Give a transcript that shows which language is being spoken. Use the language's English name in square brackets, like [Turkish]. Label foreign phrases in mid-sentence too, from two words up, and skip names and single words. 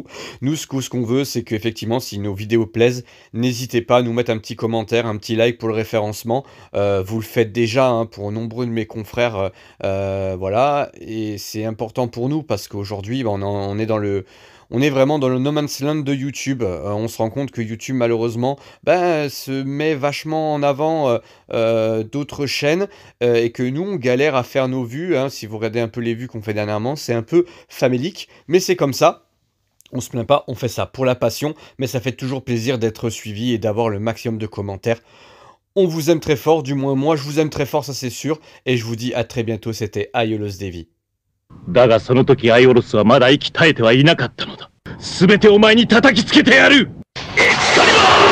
[French] Nous, ce qu'on veut, c'est qu'effectivement, si nos vidéos plaisent, n'hésitez pas à nous mettre un petit commentaire, un petit like pour le référencement. Vous le faites déjà hein, pour nombreux de mes confrères, voilà, et c'est important pour nous parce qu'aujourd'hui, on est vraiment dans le [English] no man's land [French] de YouTube. On se rend compte que YouTube, malheureusement, se met vachement en avant d'autres chaînes, et que nous, on galère à faire nos vues. Hein. Si vous regardez un peu les vues qu'on fait dernièrement, c'est un peu famélique, mais c'est comme ça. On se plaint pas, on fait ça pour la passion, mais ça fait toujours plaisir d'être suivi et d'avoir le maximum de commentaires. On vous aime très fort, du moins moi je vous aime très fort, ça c'est sûr, et je vous dis à très bientôt, c'était Aiolos Devi. [Japanese] だがその時アイオロスはまだ息絶えてはいなかったのだ。すべてお前に叩きつけてやる。エクスカリバー！